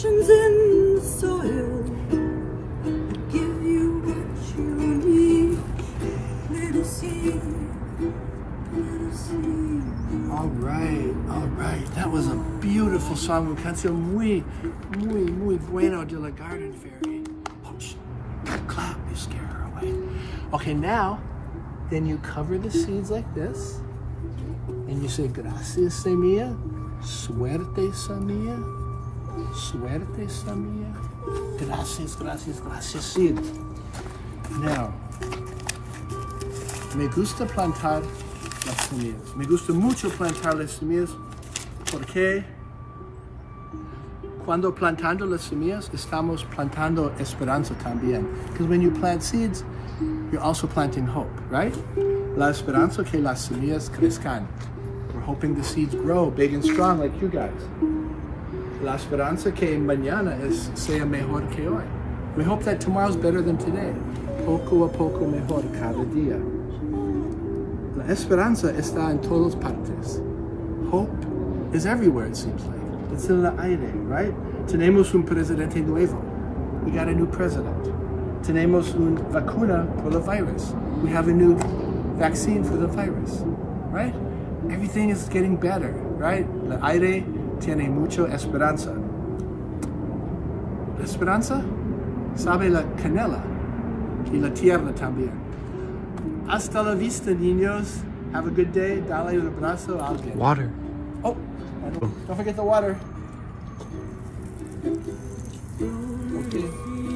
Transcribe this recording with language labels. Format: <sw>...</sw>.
<en>in the soil that give you what you need. Little seed, little seed. All right. That was a beautiful song.</en> <es>Una canción muy bueno de la</es> <en>garden fairy. Oh, shh. Clap, you scare her away. Okay, now, then you cover the seeds like this, and you say,</en> <es>gracias, semilla, suerte, semilla, suerte, semilla, gracias,</es> <en>seed.</en> <es>Now, me gusta plantar las semillas. Me gusta mucho plantar las semillas porque cuando plantando las semillas estamos plantando esperanza también.</es> <en>Because when you plant seeds, you're also planting hope, right?</en> <es>La esperanza que las semillas crezcan.</es> <en>We're hoping the seeds grow big and strong like you guys.</en> <es>La esperanza que mañana sea mejor que hoy.</es> <en>We hope that tomorrow's better than today.</en> <es>Poco a poco mejor cada día. La esperanza está en todas partes.</es> <en>Hope is everywhere, it seems like. It's in</en> <es>el aire,</es> <en>right?</en> <es>Tenemos un presidente nuevo.</es> <en>We got a new president.</en> <es>Tenemos una vacuna</es> <en>for the virus. We have a new vaccine for the virus, right? Everything is getting better, right?</en> <es>El aire tiene mucha esperanza. La esperanza sabe la canela y la tierra también. Hasta la vista, niños.</es> <en>Have a good day.</en> <es>Dale un abrazo a alguien.</es> <en>Water. Oh, don't forget the water. Okay.</en>